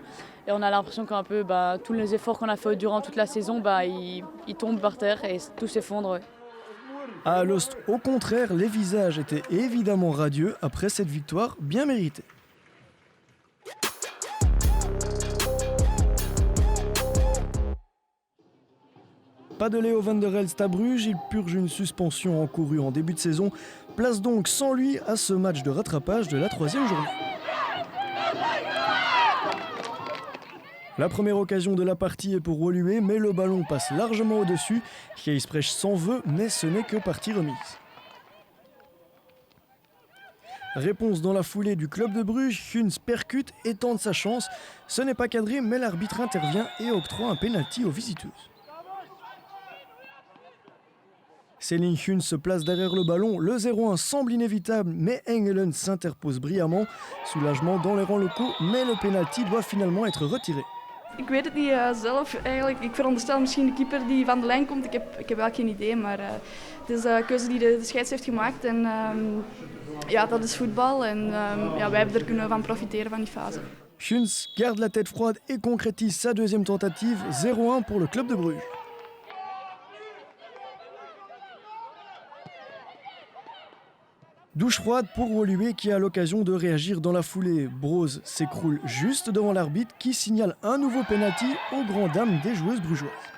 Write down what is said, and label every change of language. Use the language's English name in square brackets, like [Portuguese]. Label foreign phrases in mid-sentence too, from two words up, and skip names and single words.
[French] Et on a l'impression qu'un peu tous les efforts qu'on a fait durant toute la saison, ils tombent par terre et tout s'effondre. Ouais. À Alost, au contraire, les visages étaient évidemment radieux après cette victoire bien méritée. Pas de Léo van der Elst à Bruges, il purge une suspension encourue en début de saison. Place donc sans lui à ce match de rattrapage de la 3e journée. La première occasion de la partie est pour Woluwe, mais le ballon passe largement au-dessus. Gijsbrecht s'en veut, mais ce n'est que partie remise. Réponse dans la foulée du club de Bruges, Huns percute et tente sa chance. Ce n'est pas cadré, mais l'arbitre intervient et octroie un pénalty aux visiteuses. Céline Huns se place derrière le ballon, le 0-1 semble inévitable, mais Engelen s'interpose brillamment. Soulagement dans les rangs locaux, mais le pénalty doit finalement être retiré. [Dutch] Ik weet het niet zelf eigenlijk. Ik veronderstel misschien de keeper die van de lijn komt. Ik heb wel geen idee, maar het is een keuze die de scheids heeft gemaakt. En ja, dat is voetbal en ja, wij hebben er kunnen van profiteren van die fase. [French] Huns garde la tête froide et concrétise sa deuxième tentative, 0-1 pour le club de Bruges. Douche froide pour Woluwe qui a l'occasion de réagir dans la foulée. Broz s'écroule juste devant l'arbitre qui signale un nouveau pénalty aux grandes dames des joueuses brugeoises.